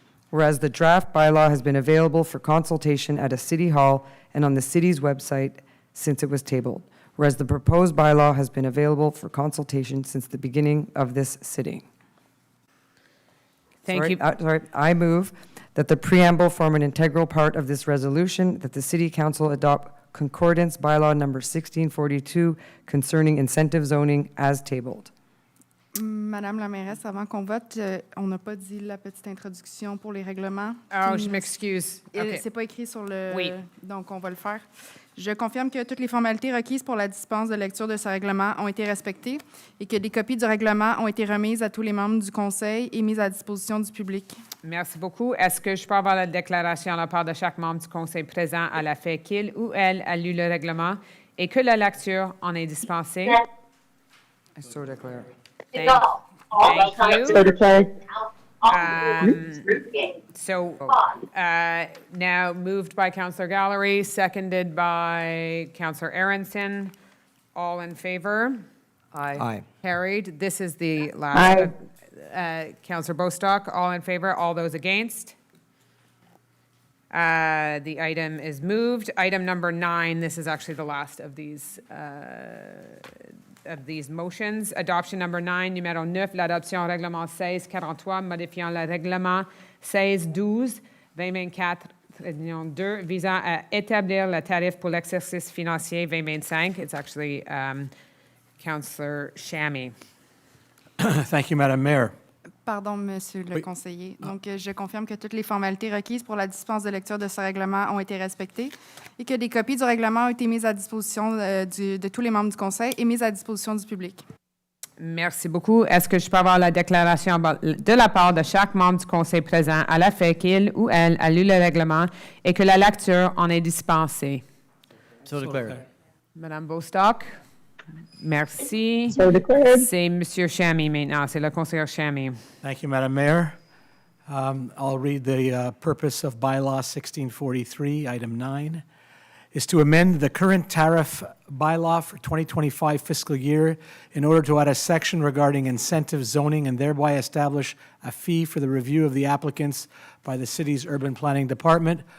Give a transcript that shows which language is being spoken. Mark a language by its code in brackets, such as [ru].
[en] Whereas the draft bylaw has been available for consultation at a city hall and on the city's website since it was tabled, whereas the proposed bylaw has been available for consultation since the beginning of this sitting. Thank you. I move that the preamble form an integral part of this resolution, that the City Council adopt concordance bylaw number 1642 concerning incentive zoning as tabled. [fr] Madame la mairesse, avant qu'on vote, on n'a pas dit la petite introduction pour les règlements. Oh, je m'excuse. Okay. C'est pas écrit sur le... Oui. Donc, on va le faire. Je confirme que toutes les formalités requises pour la dispense de lecture de ce règlement ont été respectées et que des copies du règlement ont été remises à tous les membres du Conseil et mises à disposition du public. Merci beaucoup. Est-ce que je peux avoir la déclaration de la part de chaque membre du Conseil présent à la fait qu'il ou elle a lu le règlement et que la lecture en est dispensée? [en] I so declare. Thank you. So declared. Now moved by Councillor Gallery, seconded by Councillor Aronson. All in favor? Aye. Aye. Carried. This is the last. Councillor Bostock, all in favor? All those against? The item is moved. Item number 9, this is actually the last of these motions. Adoption number 9, [fr] numéro 9, l'adoption règlement 1643, modifiant le règlement 1612, 2024, 2, visant à établir le tarif pour l'exercice financier 2025. [en] It's actually Councillor Shammy. Thank you, Madam Mayor. [fr] Pardon, Monsieur le conseiller. Donc, je confirme que toutes les formalités requises pour la dispense de lecture de ce règlement ont été respectées et que des copies du règlement ont été mises à disposition de tous les membres du Conseil et mises à disposition du public. Merci beaucoup. Est-ce que je peux avoir la déclaration de la part de chaque membre du Conseil présent à la fait qu'il ou elle a lu le règlement et que la lecture en est dispensée? [en] So declared. [fr] Madame Bostock? Merci. [en] So declared. [fr] C'est Monsieur Shammy maintenant. C'est le conseiller Shammy. [en] Thank you, Madam Mayor. I'll read the purpose of bylaw 1643, item 9, is to amend the current tariff bylaw for 2025 fiscal year in order to add a section regarding incentive zoning and thereby establish a fee for the review of the applicants by the city's urban planning department.